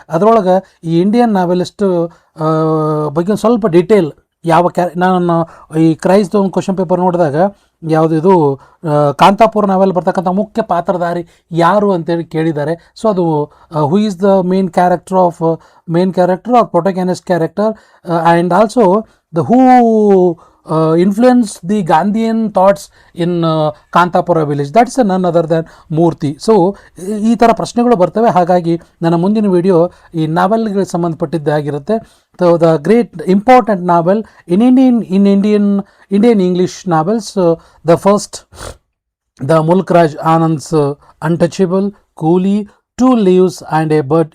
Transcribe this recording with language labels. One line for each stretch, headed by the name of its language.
Kannada: ಅದರೊಳಗೆ ಈ Indian novelist ಬಗ್ಗೆ ಸ್ವಲ್ಪ ಡೀಟೇಲ್ ನಾನು ಈ ಕ್ರೈಸ್ದು ಒಂದು ಕ್ವಶನ್ ಪೇಪರ್ ನೋಡಿದಾಗ ಯಾವುದಿದು ಕಾಂತಾಪುರ ನಾವೆಲ್ ಬರ್ತಕ್ಕಂಥ ಮುಖ್ಯ ಪಾತ್ರಧಾರಿ ಯಾರು ಅಂತೇಳಿ ಕೇಳಿದ್ದಾರೆ.
English: So ಅದು who is the main character of protagonist character, and also the who influence the Gandhian thoughts in Kanthapura village. That's none other than Murthy. So
Kannada: ಈ ಥರ ಪ್ರಶ್ನೆಗಳು ಬರ್ತವೆ. ಹಾಗಾಗಿ ನನ್ನ ಮುಂದಿನ ವಿಡಿಯೋ ಈ ನಾವೆಲ್ಗಳಿಗೆ ಸಂಬಂಧಪಟ್ಟಿದ್ದೇ ಆಗಿರುತ್ತೆ.
English: So the great important novel in Indian English novels, the first the Mulk Raj Anand's untouchable, coolie, two leaves and a bird.